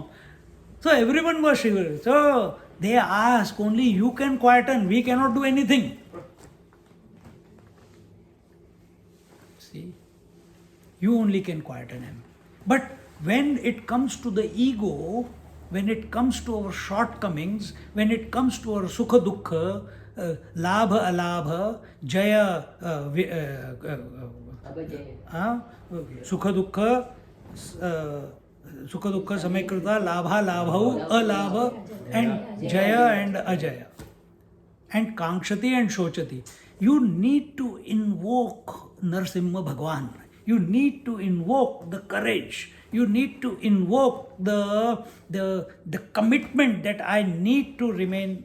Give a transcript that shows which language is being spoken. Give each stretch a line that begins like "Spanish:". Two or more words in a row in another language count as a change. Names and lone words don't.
English: So everyone was shivering. So they ask, only you can quieten, we cannot do anything. See, you only can quieten him. But when it comes to the ego, when it comes to our shortcomings, when it comes to our
Sanskrit: sukha dukkha, labha alabha, jaya,
English: Abhajaya.
Sanskrit: sukha dukkha, sukha dukkha samekrita, labha labhau, alabha,
English: and jaya and ajaya, and kankshati and shochati. You need to invoke Narasimha Bhagwan. You need to invoke the courage. You need to invoke the commitment that I need to remain.